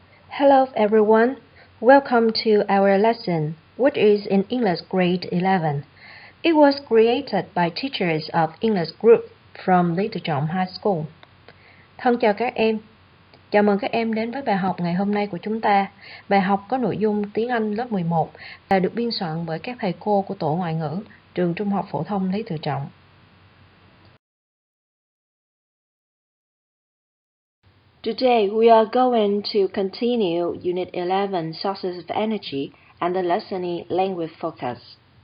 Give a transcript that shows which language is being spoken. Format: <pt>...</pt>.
<en>Hello everyone, welcome to our lesson, which is in English grade 11. It was created by teachers of English group from Lý Tự Trọng High School.</en> <vi>Thân chào các em, chào mừng các em đến với bài học ngày hôm nay của chúng ta. Bài học có nội dung tiếng Anh lớp 11 và được biên soạn bởi các thầy cô của tổ ngoại ngữ trường Trung học phổ thông Lý Tự Trọng.</vi> <en>Today we are going to continue Unit 11 Sources of Energy and the lesson in Language Focus.</en>